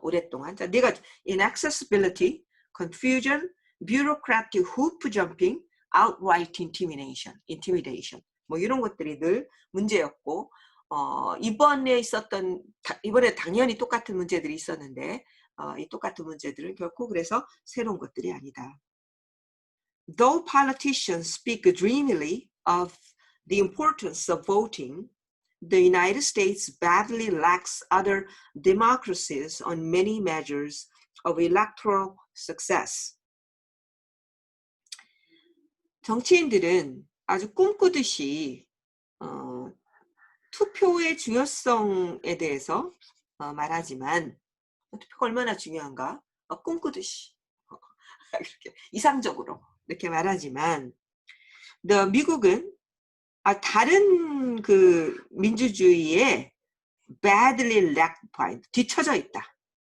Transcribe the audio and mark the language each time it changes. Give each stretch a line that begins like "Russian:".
Korean: 오랫동안. 자, 네가
English: inaccessibility, confusion, bureaucratic hoop jumping, outright intimidation.
Korean: 뭐 이런 것들이 늘 문제였고 이번에 당연히 똑같은 문제들이 있었는데 이 똑같은 문제들은 결코 그래서 새로운 것들이 아니다.
English: Though politicians speak dreamily of the importance of voting, the United States badly lacks other democracies on many measures of electoral success.
Korean: 정치인들은 아주 꿈꾸듯이 투표의 중요성에 대해서 말하지만 투표가 얼마나 중요한가? 꿈꾸듯이 이렇게 이상적으로 이렇게 말하지만 미국은 다른 그 민주주의에
English: badly lag behind,
Korean: 뒤쳐져 있다.